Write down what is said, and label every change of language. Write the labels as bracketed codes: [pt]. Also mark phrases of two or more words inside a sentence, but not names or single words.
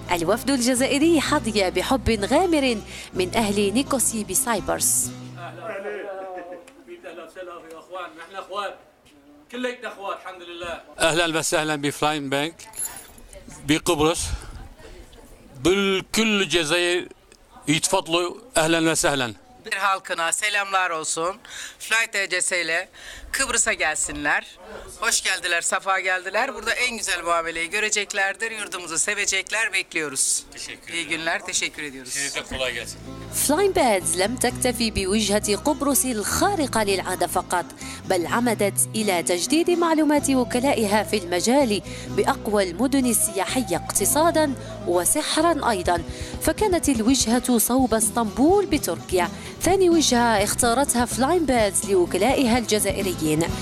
[ar] الوفد الجزائري حظي بحب غامر من اهل نيكوسي بسايبرس. اهلا وسهلا يا اخوان، نحن اخوان كلنا اخوان الحمد لله. اهلا وسهلا بفلاين بانك بقبرص، بالكل الجزائر يتفضلوا، اهلا وسهلا. [tr] Halkına selamlar olsun. Flight TCS ile Kıbrıs'a gelsinler. Hoş geldiler, safa geldiler. Burada en güzel muameleyi göreceklerdir. Yurdumuzu sevecekler, bekliyoruz. Teşekkür İyi günler, teşekkür ediyoruz. Size kolay gelsin. [ar] فلاين بادز لم تكتفي بوجهة قبرص الخارقة للعادة فقط، بل عمدت إلى تجديد معلومات وكلائها في المجال بأقوى المدن السياحية اقتصادا وسحرا أيضا. فكانت الوجهة صوب اسطنبول بتركيا ثاني وجهة اختارتها فلاين بادز لوكلائها الجزائريين.